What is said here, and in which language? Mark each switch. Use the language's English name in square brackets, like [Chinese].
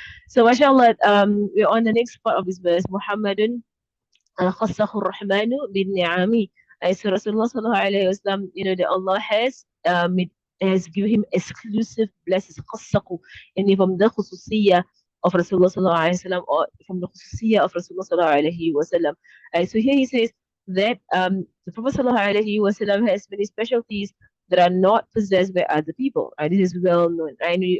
[English] So mashallah, we're on the next part of this verse. [Arabic] Muhammadun خصه الرحمن بالنعم. [English] So Rasulullah sallallahu alayhi wasallam, that Allah has given him exclusive blessings. خصه, and from the khususiyya of Rasulullah sallallahu alayhi wasallam, or from the khususiyya of Rasulullah sallallahu alayhi wasallam. So here he says that the Prophet sallallahu alayhi wasallam has many specialties that are not possessed by other people. Right? This is well known. Right?